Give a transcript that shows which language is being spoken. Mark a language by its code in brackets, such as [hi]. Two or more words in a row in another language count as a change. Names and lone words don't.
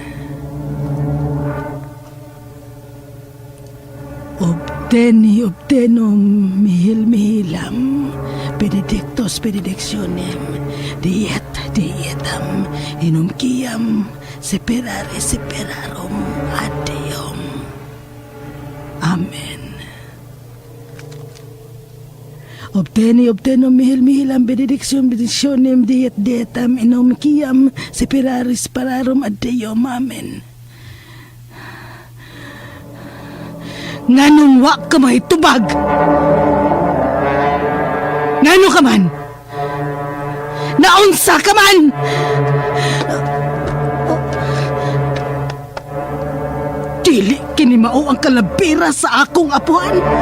[ceb] Obteni, obtenum, mihil mihilam, benedictus benedictionem, diet dietam, inum kiam, seperare seperarum Deum. Amen. Obteni, obtenum, mihil mihilam, benedictum benedictionem, diet dietam, inum kiam, seperare seperarum Deum. Amen. Nganong wa ka mahitubag? Ngano ka man? Naunsa ka man? Dili kini mao ang kalabira sa akong apuan.